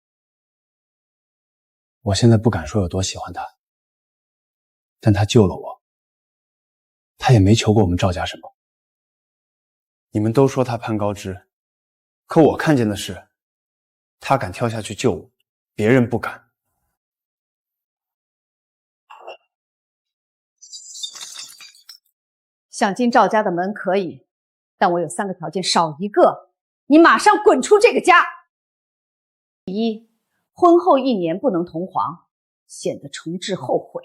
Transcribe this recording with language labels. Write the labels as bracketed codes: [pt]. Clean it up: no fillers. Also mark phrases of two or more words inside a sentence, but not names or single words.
[zh] 我現在不敢說有多喜歡他，但他救了我，他也沒求過我們趙家什麼。你們都說他攀高枝，可我看見的是，他敢跳下去救我，別人不敢。想進趙家的門可以，但我有3個條件，少一個，你馬上滾出這個家。第一，婚後1年不能同房，顯得重置後悔。